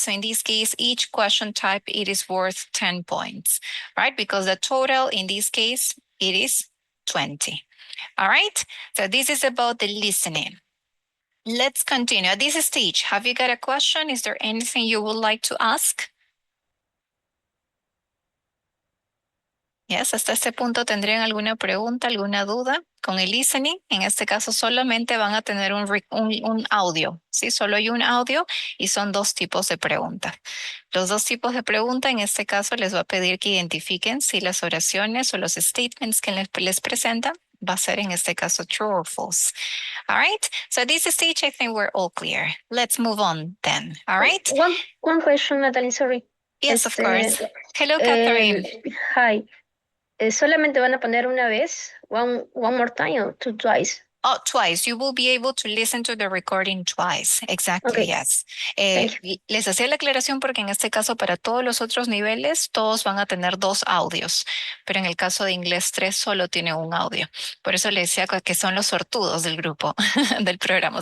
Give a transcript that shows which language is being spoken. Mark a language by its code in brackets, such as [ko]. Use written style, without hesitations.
[en] So in this case, each question type, it is worth 10 points, right? Because the total in this case, it is 20. All right. So this is about the listening. Let's continue. At this stage, have you got a question? Is there anything you would like to ask? [es] Yes, hasta este punto tendrían alguna pregunta, alguna duda con el listening. En este caso solamente van a tener un audio, ¿sí? Solo hay un audio y son dos tipos de preguntas. Los dos tipos de pregunta en este caso les va a pedir que identifiquen si las oraciones o los statements que les presentan va a ser en este caso [en] true or false. All right, so this stage I think we're all clear. Let's move on then. All right. One question, Natalie, sorry. Yes, of course. Hello, eh, Catherine. Hi. [es] ¿Solamente van a poner una vez? [en] One more time or twice? Oh, twice. You will be able to listen to the recording twice. Exactly, Okay. yes. Thank you. [es] Les hacía la aclaración porque en este caso para todos los otros niveles todos van a tener dos audios, pero en el caso de inglés 3 solo tiene un audio. Por eso le decía que son los sortudos del grupo, del programa.